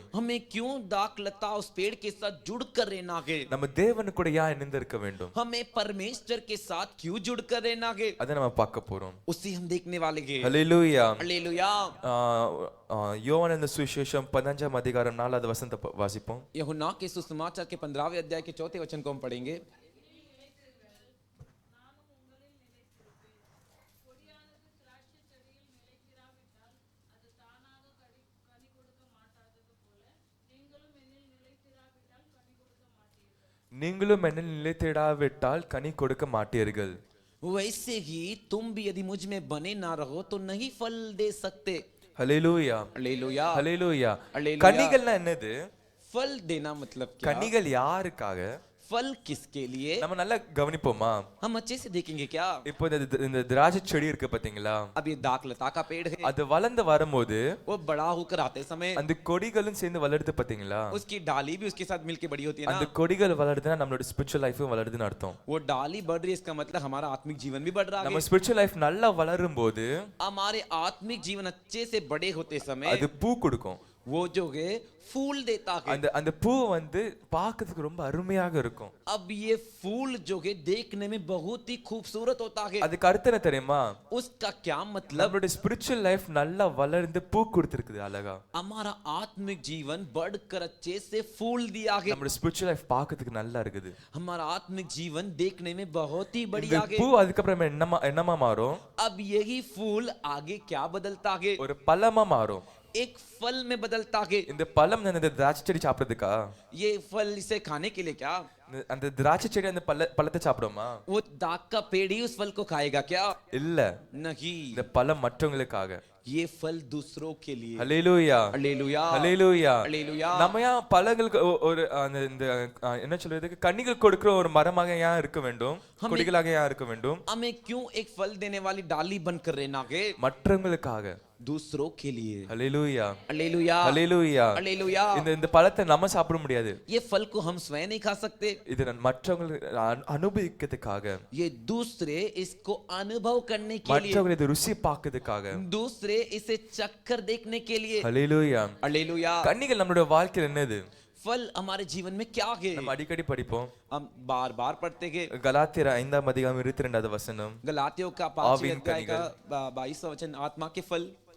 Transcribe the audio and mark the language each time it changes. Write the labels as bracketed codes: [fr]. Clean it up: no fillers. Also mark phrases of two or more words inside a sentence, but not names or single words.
[hi] हमें क्यों दाख लता उस पेड़ के साथ जुड़ कर रहना है? [ta] நம்ம தேவனு கூட ஏன் இணைந்து இருக்க வேண்டும்? [hi] हमें परमेश्वर के साथ क्यों जुड़ कर रहना है? [ta] அதை நம்ம பார்க்க போறோம். [hi] उसे हम देखने वाले हैं। [ta] ஹல்லேலூயா [hi] हालेलुया। [ta] யோவானின் சுவிசேஷம் 15ஆம் அதிகாரம் 4வது வசனத்தை வாசிப்போம். [hi] यूहन्ना के सुसमाचार के 15वें अध्याय के 4थे वचन को हम पढ़ेंगे। [ta] நீங்களும் என்னில் நிலைத்திடாவிட்டால் கனி கொடுக்க மாட்டீர்கள். [hi] वैसे ही तुम भी यदि मुझ में बने ना रहो तो नहीं फल दे सकते। [ta] ஹல்லேலூயா [hi] हालेलुया [ta] ஹல்லேலூயா. ஹல்லேலூயா. கனிகள்னா என்னது? [hi] फल देना मतलब क्या? [ta] கனிகள் யாருக்காக? [hi] फल किसके लिए? [ta] நம்ம நல்லா கவனிப்போமா? [hi] हम अच्छे से देखेंगे क्या? [ta] இப்போ இந்த திராட்சை செடி இருக்கு பாத்தீங்களா? [hi] अब ये दाख लता का पेड़ है, [ta] அது வளர்ந்து வரும்போது [hi] वो बड़ा होकर आते समय [ta] அந்த கொடிகளும் சேர்ந்து வளருது பாத்தீங்களா? [hi] उसकी डाली भी उसके साथ मिलके बड़ी होती है [ta] அந்த [hi] ना। [ta] கொடிகள் வளருதுன்னா நம்மளோட [en] spiritual life [ta] வளருதுன்னு அர்த்தம். [hi] वो डाली बढ़ रही है, इसका मतलब हमारा आत्मिक जीवन भी बढ़ रहा [ta] நம்ம [hi] है। [en] spiritual life [ta] நல்லா வளரும் போது [hi] हमारे आत्मिक जीवन अच्छे से बड़े होते समय [ta] அது பூ கொடுக்கும். [hi] वो जो है फूल देता है। [ta] அந்த பூ வந்து பார்க்கிறதுக்கு ரொம்ப அருமையாக இருக்கும். [hi] अब ये फूल जो है देखने में बहुत ही खूबसूरत होता है। [ta] அதுக்கு அர்த்தம் என்ன தெரியுமா? [hi] उसका क्या मतलब? [ta] நம்மளோட [en] spiritual life [ta] நல்லா வளர்ந்து பூ கொடுத்திருக்குது அழகா. [hi] हमारा आत्मिक जीवन बढ़कर अच्छे से फूल दिया है। [ta] நம்மளோட [en] spiritual life [ta] பார்க்கிறதுக்கு நல்லா இருக்குது. [hi] हमारा आत्मिक जीवन देखने में बहुत ही [ta] இந்த [hi] बढ़िया है। [ta] பூ அதுக்கப்புறம் என்னமா மாறும்? [hi] अब यही फूल आगे क्या बदलता है? [ta] ஒரு பழமா மாறும். [hi] एक फल में बदलता है। [ta] இந்த பழம் இந்த திராட்சை செடி சாப்பிடுறதுக்கா? [hi] ये फल इसे खाने के लिए क्या? [ta] அந்த திராட்சை செடி அந்த பழத்தை சாப்பிடுமா? [hi] वो दाग का पेड़ ही उस फल को खाएगा क्या? [ta] இல்ல, [hi] नहीं, [ta] இந்த பழம் மற்றவங்களுக்காக. [hi] ये फल दूसरों के लिए। [ta] ஹல்லேலூயா [hi] हालेलुया [ta] ஹல்லேலூயா. [hi] हालेलुया। [ta] நம்ம ஏன் பழங்களுக்கு ஒரு இந்த என்ன சொல்றதுக்கு கனிகள் கொடுக்கிற ஒரு மரமாக ஏன் இருக்க வேண்டும்? கொடிகளாக ஏன் இருக்க வேண்டும்? [hi] हमें क्यों एक फल देने वाली डाली बनकर रहना है? [ta] மற்றவங்களுக்காக, [hi] दूसरों के लिए। [ta] ஹல்லேலூயா [hi] हालेलुया [ta] ஹல்லேலூயா. [hi] हालेलुया। [ta] இந்த பழத்தை நம்ம சாப்பிட முடியாது. [hi] ये फल को हम स्वयं नहीं खा सकते, [ta] இது மற்றவங்களுக்கு அனுபவிக்கிறதுக்காக, [hi] ये दूसरे इसको अनुभव करने के लिए, [ta] மற்றவங்களை இது ருசி பார்க்கிறதுக்காக. [hi] दूसरे इसे चक्कर देखने के लिए। [ta] ஹல்லேலூயா. [hi] हालेलुया। [ta] கனிகள் நம்மளுடைய வாழ்க்கையில் என்னது? [hi] फल हमारे जीवन में क्या है? [ta] நம்ம அடிக்கடி படிப்போம். [hi] हम बार बार पढ़ते हैं। [ta] கலாத்தியர் 5ஆம் அதிகாரம் 22வது வசனம். [hi] गलातियों का 5वें अध्याय का 22वां वचन, आत्मा के फल।